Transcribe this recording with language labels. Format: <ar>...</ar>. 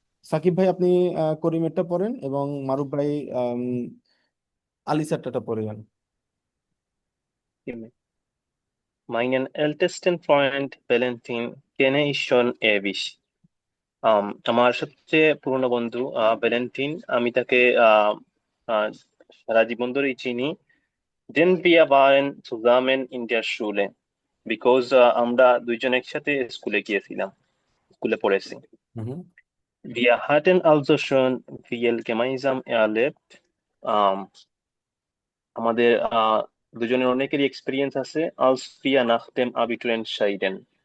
<bn>সাকিব ভাই আপনি করিমেরটা পড়েন, এবং মারুফ ভাই আলিসারটা পড়েন।</bn> <de>Meinen ältesten Freund Valentin kenne ich schon ewig.</de> <bn>আমার সবচেয়ে পুরনো বন্ধু ভ্যালেন্টিন, আমি তাকে আহ, সারা জীবন ধরেই চিনি।</bn> <de>Denn wir waren zusammen in der Schule.</de> <bn>Because আমরা দুইজন একসাথে স্কুলে গিয়েছিলাম, স্কুলে পড়েছি। হুম</bn> <de>Wir hatten also schon viel gemeinsam erlebt.</de> <bn>আম, আমাদের দুজনের অনেকেরই এক্সপিরিয়েন্স আছে।</bn> <de>Als wir nach dem Abitur entschieden.</de>